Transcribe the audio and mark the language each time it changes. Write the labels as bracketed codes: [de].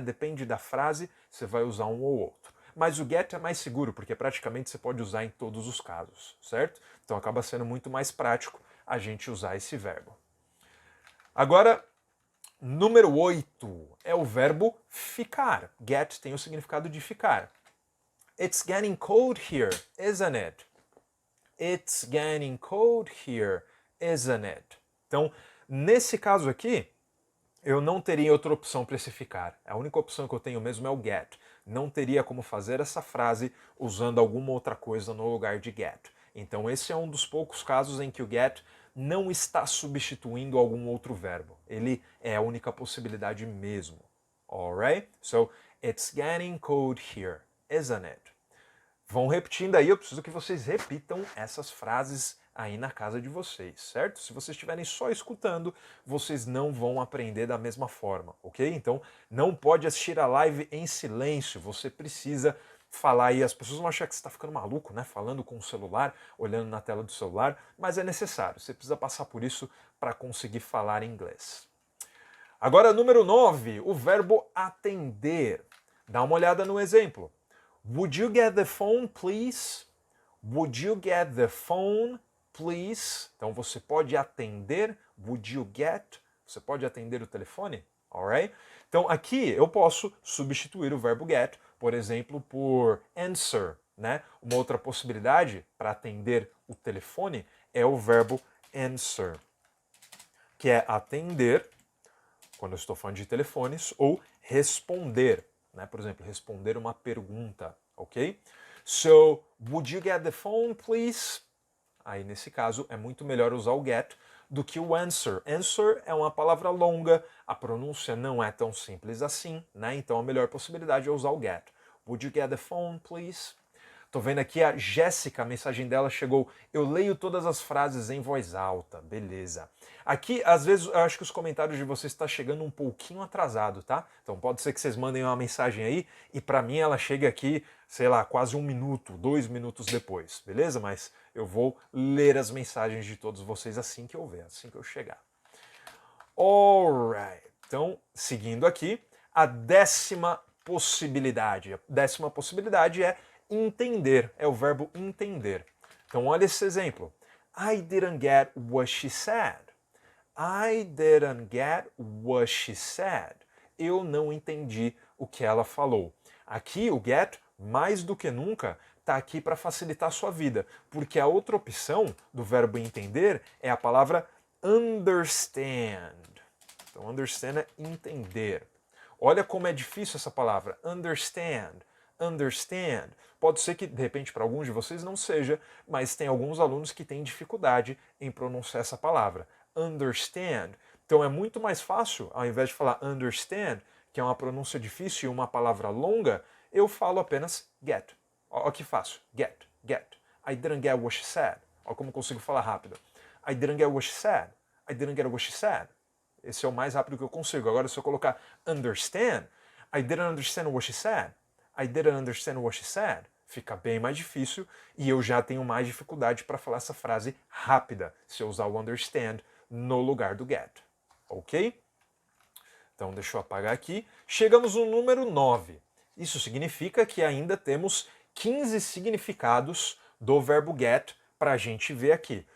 [pt] Depende da frase, você vai usar um ou outro. Mas o get é mais seguro, porque praticamente você pode usar em todos os casos, certo? Então acaba sendo muito mais prático a gente usar esse verbo. Agora, Número 8 é o verbo ficar. Get tem o significado de ficar. [en] It's getting cold here, isn't it? It's getting cold here, isn't it? [pt] Então, nesse caso aqui, eu não teria outra opção para esse ficar. A única opção que eu tenho mesmo é o get. Não teria como fazer essa frase usando alguma outra coisa no lugar de get. Então esse é um dos poucos casos em que o get não está substituindo algum outro verbo. Ele é a única possibilidade mesmo. [en] Alright? So, it's getting cold here, isn't it? [pt] Vão repetindo aí, eu preciso que vocês repitam essas frases aí na casa de vocês, certo? Se vocês estiverem só escutando, vocês não vão aprender da mesma forma, ok? Então, não pode assistir a live em silêncio, você precisa falar aí. As pessoas vão achar que você está ficando maluco, né? Falando com o celular, olhando na tela do celular, mas é necessário, você precisa passar por isso para conseguir falar inglês. Agora, número 9, o verbo atender. Dá uma olhada no exemplo. [en] Would you get the phone, please? Would you get the phone, please? [pt] Então você pode atender. [en] Would you get? [pt] Você pode atender o telefone? Alright? Então aqui eu posso substituir o verbo get, por exemplo, por answer, né? Uma outra possibilidade para atender o telefone é o verbo answer, que é atender, quando eu estou falando de telefones, ou responder. Né? Por exemplo, responder uma pergunta, ok? [en] So, would you get the phone, please? [pt] Aí, nesse caso, é muito melhor usar o get do que o answer. Answer é uma palavra longa, a pronúncia não é tão simples assim, né? Então, a melhor possibilidade é usar o get. [en] Would you get the phone, please? [pt] Tô vendo aqui a Jéssica, a mensagem dela chegou. Eu leio todas as frases em voz alta, beleza. Aqui, às vezes, eu acho que os comentários de vocês estão chegando um pouquinho atrasado, tá? Então pode ser que vocês mandem uma mensagem aí e para mim ela chegue aqui, sei lá, quase 1 minuto, 2 minutos depois, beleza? Mas eu vou ler as mensagens de todos vocês assim que eu ver, assim que eu chegar. Alright. Então, seguindo aqui, a 10ª possibilidade. A 10ª possibilidade é entender, é o verbo entender. Então olha esse exemplo. [en] I didn't get what she said. I didn't get what she said. [pt] Eu não entendi o que ela falou. Aqui o get, mais do que nunca, está aqui para facilitar a sua vida, porque a outra opção do verbo entender é a palavra understand. Então understand é entender. Olha como é difícil essa palavra, understand. Understand. Pode ser que, de repente, para alguns de vocês não seja, mas tem alguns alunos que têm dificuldade em pronunciar essa palavra. Understand. Então é muito mais fácil, ao invés de falar understand, que é uma pronúncia difícil e uma palavra longa, eu falo apenas get. Olha que fácil. Get, get. [en] I didn't get what she said. [pt] Olha como eu consigo falar rápido. [en] I didn't get what she said. I didn't get what she said. [pt] Esse é o mais rápido que eu consigo. Agora, se eu colocar [en] understand, I didn't understand what she said. I didn't understand what she said. [pt] Fica bem mais difícil e eu já tenho mais dificuldade para falar essa frase rápida se eu usar o understand no lugar do get. Ok? Então deixa eu apagar aqui. Chegamos no número 9. Isso significa que ainda temos 15 significados do verbo get para a gente ver aqui.